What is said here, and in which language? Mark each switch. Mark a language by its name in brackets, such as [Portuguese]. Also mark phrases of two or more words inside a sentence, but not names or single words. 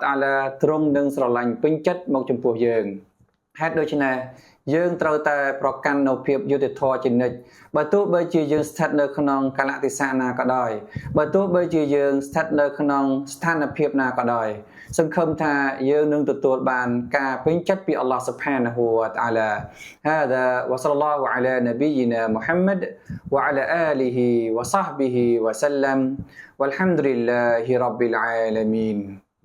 [Khmer] អាឡាទ្រង់នឹងស្រឡាញ់ពេញចិត្តមកចំពោះយើងហេតុដូច្នេះយើងត្រូវតែប្រកាន់នៅភាពយុត្តិធម៌ជានិច្ចបើទោះបីជាយើងស្ថិតនៅក្នុងកលៈទេសៈណាក៏ដោយបើទោះបីជាយើងស្ថិតនៅក្នុងស្ថានភាពណាក៏ដោយសង្ឃឹមថាយើងនឹងទទួលបានការពេញចិត្តពីអល់ឡោះស៊ុបហានាហ៊ូវតាអាឡា [Arabic] هذا وصلى الله على نبينا محمد وعلى آله وصحبه وسلم والحمد لله رب العالمين